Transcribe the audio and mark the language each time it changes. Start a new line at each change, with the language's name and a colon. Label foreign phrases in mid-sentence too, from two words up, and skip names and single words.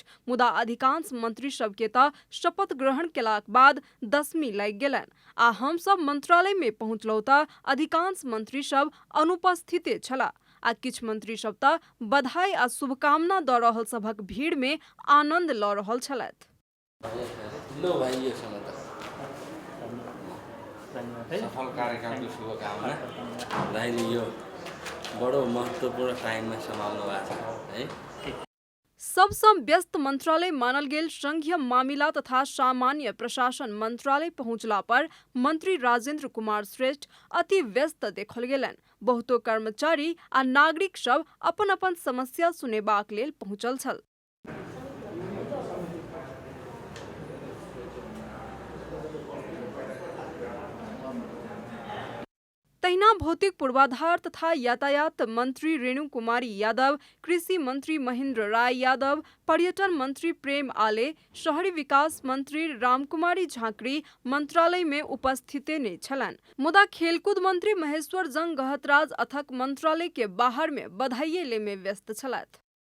Maithili: मुदा अधिकांश मंत्री सब के त शपथ ग्रहण केलाक बाद दशमी लागि गेलनि आ हम सब मंत्रालय में पहुंचलौ त अधिकांश मंत्री सब अनुपस्थित छला आ किछ मंत्री सब त बधाई आ शुभकामना द रहल सभक भीड़ में आनंद ल रहल छलथि।
Nepali: सफल कार्यक्रमको शुभकामना। दाइले यो बडो महत्त्वपूर्ण टाइममा सम्हाल्नु भएको छ है।
Maithili: सबसँ व्यस्त मंत्रालय मानल गेल संघीय मामिला तथा सामान्य प्रशासन मंत्रालय पहुंचला पर मंत्री राजेंद्र कुमार श्रेष्ठ अति व्यस्त देखल गेलनि। बहुतो कर्मचारी आ नागरिक सब अपन अपन समस्या सुनेबाक लेल पहुंचल छल। तहिना भौतिक पूर्वाधार तथा यातायात मंत्री रेणु कुमारी यादव, कृषि मंत्री महेंद्र राय यादव, पर्यटन मंत्री प्रेम आले, शहरी विकास मंत्री रामकुमारी झांकरी मंत्रालय में उपस्थित नहीं छलन। मुदा खेलकूद मंत्री महेश्वर जंग गहतराज अथक मंत्रालय के बाहर में बधाई ले में व्यस्त छलथि।